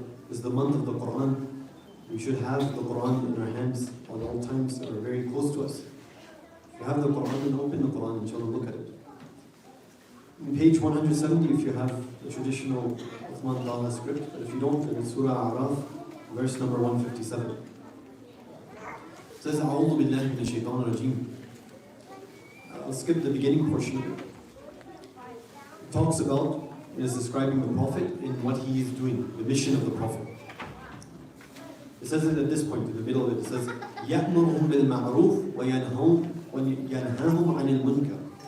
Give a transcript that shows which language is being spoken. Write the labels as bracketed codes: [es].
[en] It's the month of the Quran. We should have the Quran in our hands at all times that are very close to us. If you have the Quran, then open the Quran, inshallah, look at it. On page 170, if you have the traditional Uthman Dala script, but if you don't, then it's Surah A'raf, verse number 157. It says, [ar] أعوذ بالله من الشيطان الرجيم. [en] I'll skip the beginning portion of it. It talks about, it is describing the Prophet in what he is doing, the mission of the Prophet. It says it at this point, in the middle of it, it says, [ar] يَأْمُرُهُمْ بِالْمَعْرُوفِ وَيَنْهَاهُمْ عَنِ الْمُنْكَرِ.